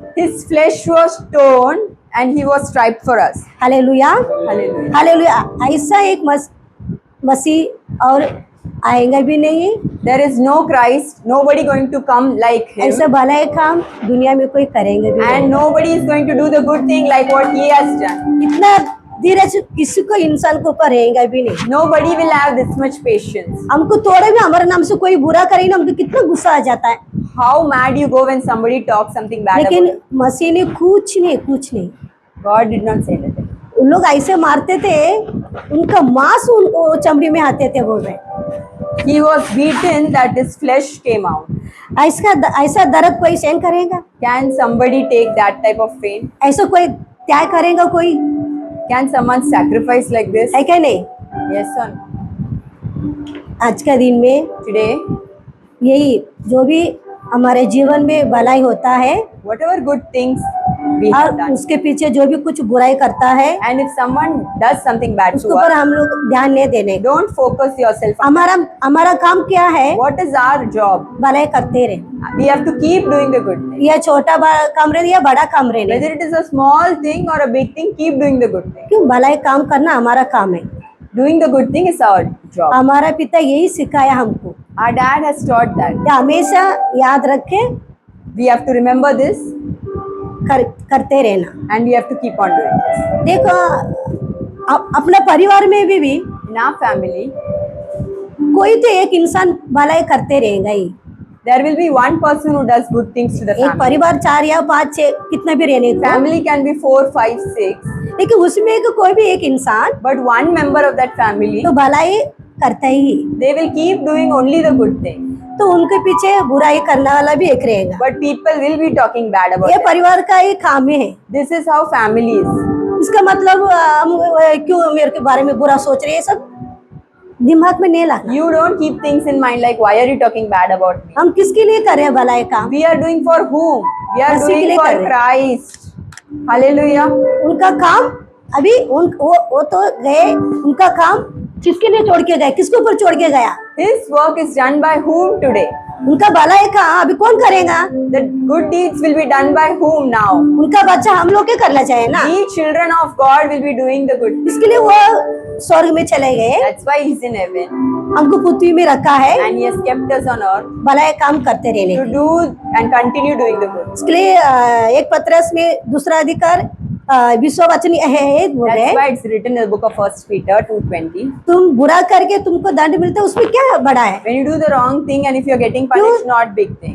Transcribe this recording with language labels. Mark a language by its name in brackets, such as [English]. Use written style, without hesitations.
[English] His flesh was torn and he was striped for us. [Hindi] Hallelujah, [English] Hallelujah. [Hindi] Hallelujah. ऐसा एक मसीह और आएगा भी नहीं, [English] There is no Christ, nobody going to come like him. [Hindi] ऐसा भला काम दुनिया में कोई करेंगे भी नहीं। [English] And nobody is going to do the good thing like what he has done. [Hindi] इतना धीरज किसी को इंसान को ऊपर रहेगा भी नहीं। [English] Nobody will have this much patience. [Hindi] हमको थोड़े भी हमारे नाम से कोई बुरा करेगी ना, हमको कितना गुस्सा आ जाता है। [English] How mad you go when somebody talks something bad [Hindi] लेकिन [English] about you. [Hindi] मसीह ने कुछ नहीं। [English] God did not say anything. [Hindi] उन लोग ऐसे मारते थे, उनका मांस उनको चमड़ी में आते थे, बोल रहे। [English] He was beaten that his flesh came out. [Hindi] ऐसा दर्द कोई सहन करेगा? [English] Can somebody take that type of pain? [Hindi] ऐसा कोई त्याग करेगा कोई? [English] Can someone sacrifice like this? [Hindi] है क्या नहीं? [English] Yes or no? [Hindi] आज का दिन में [English] Today, [Hindi] यही जो भी हमारे जीवन में भलाई होता है [English] whatever good things we have [Hindi] और [English] done, [Hindi] उसके पीछे जो भी कुछ बुराई करता है [English] and if someone does something bad [Hindi] उसके [English] to [Hindi] ऊपर [English] us, [Hindi] हम लोग ध्यान नहीं देने। [English] don't focus yourself on [Hindi] हमारा काम क्या है? [English] what is our job. [Hindi] भलाई करते रहे, [English] We have to keep doing the good thing. [Hindi] या छोटा काम रहे या बड़ा काम रहे, [English] Whether it is a small thing or a big thing, keep doing the good thing. [Hindi] क्यों? भलाई काम करना हमारा काम है। [English] Doing the good thing is our job. [Hindi] हमारा पिता यही सिखाया हमको, [English] Our dad has taught that. [Hindi] या हमेशा याद रखे, [English] We have to remember this [Hindi] करते रहना। [English] and we have to keep on doing this. [Hindi] देखो अपना परिवार में भी [English] In our family, [Hindi] कोई तो एक इंसान भलाई करते रहेगा ही। [English] there will be one person who does good things to the [Hindi] एक [English] family. [Hindi] परिवार 4 या 5 6 कितना भी रहने को, [English] Family can be 4, 5, 6, [Hindi] लेकिन उसमें एक कोई भी एक इंसान [English] but one member of that family, [Hindi] तो भलाई करता ही, [English] they will keep doing only the good thing. [Hindi] तो उनके पीछे बुराई करने वाला भी एक रहेगा। [English] But people will be talking bad about [Hindi] ये [English] it. [Hindi] परिवार का ही काम है। [English] This is how family is. [Hindi] इसका मतलब हम क्यों मेरे के बारे में बुरा सोच रहे हैं, सब दिमाग में नहीं लाना। [English] You don't keep things in mind like why are you talking bad about me? [Hindi] हम किसके लिए कर रहे हैं भलाई काम? [English] We are doing for whom? We are [Hindi] मसीह के [English] doing [Hindi] लिए [English] for [Hindi] कर रहे हैं। [English] Christ. Hallelujah. [Hindi] उनका काम अभी वो तो गए, उनका काम किसके लिए छोड़ के गए, किसके ऊपर छोड़ के गया? [English] His work is done by whom today? [Hindi] उनका भलाई काम अभी कौन करेगा? [English] The good deeds will be done by whom now? [Hindi] उनका बच्चा हम लोग के करना चाहिए ना। [English] We children of God will be doing the good. [Hindi] इसके लिए वो स्वर्ग में चले गए, [English] That's why He's in heaven [Hindi] हमको पृथ्वी में रखा है [English] and He has kept us on earth [Hindi] भलाई काम करते रहने [English] to [Hindi] के। [English] do and continue doing the good. [Hindi] इसके लिए एक पत्रस में 2 अधिकार विश्व वचन है बोल रहे [English] That's why it's written in the book of 1 Peter 2:20. [Hindi] तुम बुरा करके तुमको दंड मिलता है उसमें क्या बड़ा है? [English] When you do the wrong thing and if you're getting punished, not big thing.